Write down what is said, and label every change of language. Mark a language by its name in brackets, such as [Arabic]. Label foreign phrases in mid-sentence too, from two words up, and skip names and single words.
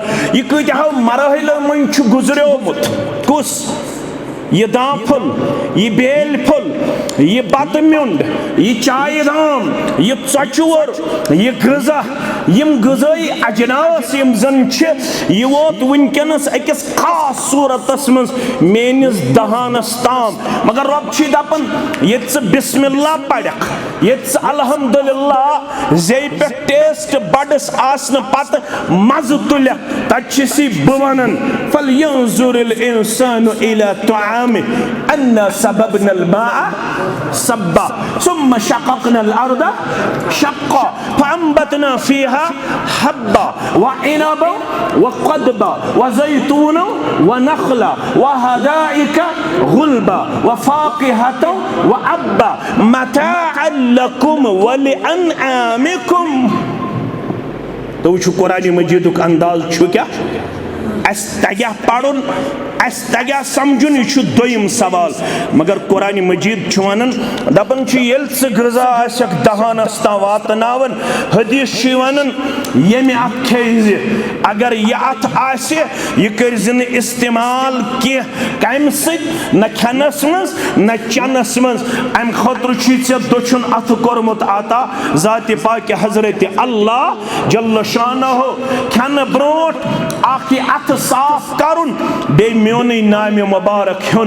[Kashmiri] यह कतहो मरहल मन छु गुजरियोमुत। कुस यह दाफुल, यह बेल फुल, ये बत म्युंड, ये चाय दाम, ये चचूर, ये गजा, यम गजाई अजनास यम जन छ, ये वोत वुनकनस अकिस खास सूरतस मज मेनिस दहानस ताम। मगर रब छ दपन ये बिस्मिल्लाह पढ़क, ये अल्हम्दुलिल्लाह जे पे [English] taste buds [Kashmiri] आसन पत मज तुलक तछि बवनन [Arabic] فلينظر الإنسان إلى طعامه أنا صببنا الماء صبا ثم شققنا الأرض شقا فأنبتنا فيها حبا وعنبا وقضبا وزيتونا ونخلا وحدائق غلبا وفاكهة وأبا متاعا لكم ولأنعامكم. [Kashmiri] तो वो कुरान मजीदुक अंदाज छु क्या अस तगह पढ़ुन अस तगह समझुन यह दोयम सवाल। मगर कुरान मजीद छु वनान दपन छु येल स गजा आसक दहानस ता वातनावन हदीस छु वनान यमे अत खेज अगर यह अत आसे यह करजिन इस्तेमाल के कम सत न खनस मज न चनस मज अम खतर छु से दोछुन अत कोरमुत आता जात पाक हजरत [Arabic] الله جل شأنه [Kashmiri] खन ब्रोट आखि अत साफ करुन बे म्योन नाम मुबारक हुन।